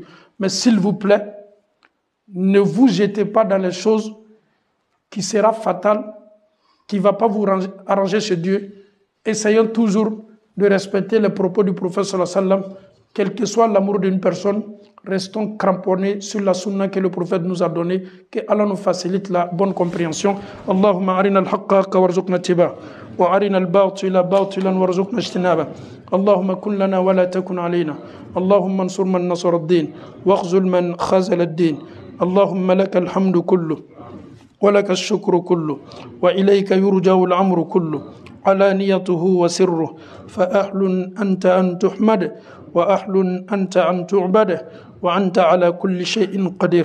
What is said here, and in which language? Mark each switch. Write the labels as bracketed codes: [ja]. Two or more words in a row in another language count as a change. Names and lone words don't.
[fr] Mais s'il vous plaît, ne vous jetez pas dans les choses qui sera fatales, qui ne va pas vous arranger chez Dieu. Essayons toujours de respecter les propos du prophète [ar] صلى الله عليه وسلم, [fr] quel que soit l'amour d'une personne, restons cramponnés sur la sunna que le prophète nous a donnée, que Allah nous facilite la bonne compréhension. [ar] اللهم أرنا الحق حقا وارزقنا اتباعا وأرنا الباطل باطلا وارزقنا اجتنابا. اللهم كن لنا ولا تكن علينا. اللهم انصر من نصر الدين واخذل من خذل الدين. اللهم لك الحمد كله ولك الشكر كله وإليك يرجع الأمر كله. علانيته وسره فأهل أنت أن تحمد وأهل أنت أن تعبد وأنت على كل شيء قدير.